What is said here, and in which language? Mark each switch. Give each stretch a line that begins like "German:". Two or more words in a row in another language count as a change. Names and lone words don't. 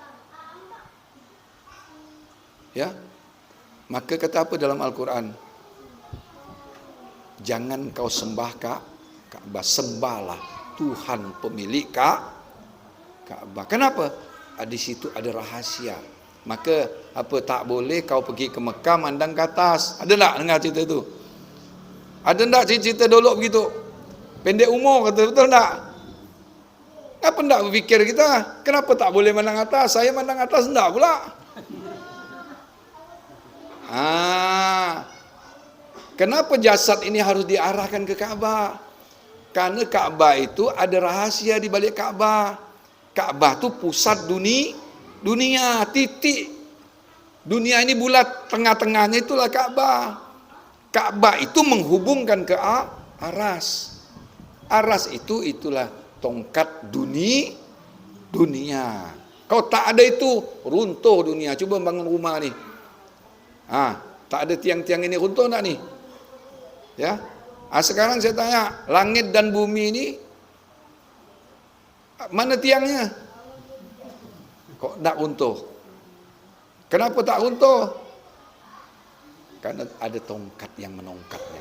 Malay: Ya. Maka kata apa dalam
Arabic: Al-Quran?
Malay: Jangan kau sembah Ka'bah, sembahlah Tuhan pemilik Ka'bah. Kenapa? Di situ ada rahasia. Maka tak boleh kau pergi ke Mekah mandang ke atas. Ada tak dengar cerita tu? Ada tak cerita dulu begitu? Pendek umur kata, betul tak? Apa tak berfikir kita? Kenapa tak boleh mandang atas? Saya mandang atas tak pula. Kenapa jasad ini harus diarahkan ke Ka'bah? Karena Ka'bah itu ada rahasia di balik Ka'bah. Ka'bah itu pusat dunia, titik. Dunia ini bulat, tengah-tengahnya itulah Ka'bah. Ka'bah itu menghubungkan ke aras. Aras itulah tongkat dunia. Kau tak ada itu, runtuh dunia. Cuba bangun rumah ni. Tak ada tiang-tiang ini, runtuh tak ni? Ya. Sekarang saya tanya, langit dan bumi ini mana tiangnya? Kok tak runtuh? Kenapa tak runtuh? Karena ada tongkat yang menongkatnya.